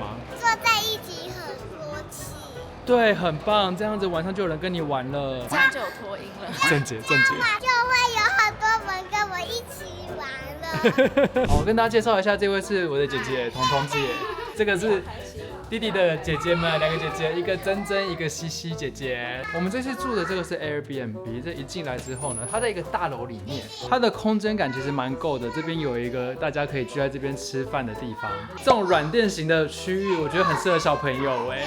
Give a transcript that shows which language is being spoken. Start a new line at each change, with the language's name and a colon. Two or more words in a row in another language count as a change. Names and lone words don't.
Chinese: 坐在一起很默契。对，很棒，这樣子晚上就有人跟你玩了。这樣就有脫音了。正解。就會有很多人跟我一起玩了。好，我跟大家介紹一下，這位是我的姐姐彤彤姐，這個是弟弟的姐姐們，兩個姐姐，一個珍珍，一個西西姐姐。我們這次住的這個是 Airbnb， 這一進來之後呢，它在一個大樓裡面，它的空間感其實蠻夠的。這邊有一個大家可以聚在這邊吃飯的地方，這種軟墊型的區域，我覺得很適合小朋友哎。